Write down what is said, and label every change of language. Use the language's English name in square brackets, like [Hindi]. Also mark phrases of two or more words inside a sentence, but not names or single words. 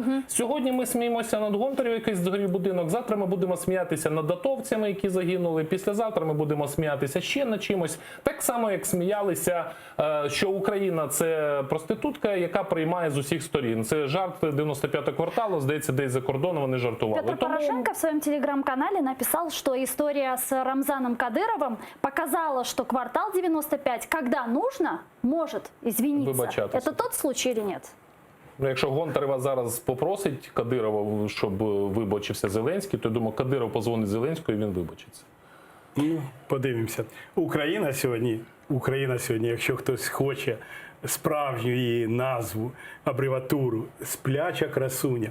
[Ukrainian] Сьогодні ми сміємося над Гонтарем, який згорів будинок, завтра ми будемо сміятися над атовцями, які загинули, післязавтра ми будемо сміятися ще над чимось. Так само, як сміялися, що Україна – це проститутка, яка приймає з усіх сторін. Це жарт 95-го кварталу, здається, десь за кордоном вони жартували. [Russian] Петр Порошенко в своем телеграм-канале написал, что история с Рамзаном Кадыровым показала, что квартал 95, когда нужно, может извиниться. [Ukrainian] Вибачатися. [Russian] Это тот случай или нет? [Ukrainian] Якщо Гонтарева зараз попросить Кадирова, щоб вибачився Зеленський, то я думаю, Кадиров позвонить Зеленському і він вибачиться. Ну, подивимося. Україна сьогодні, якщо хтось хоче справжню її назву, абревіатуру «Спляча красуня».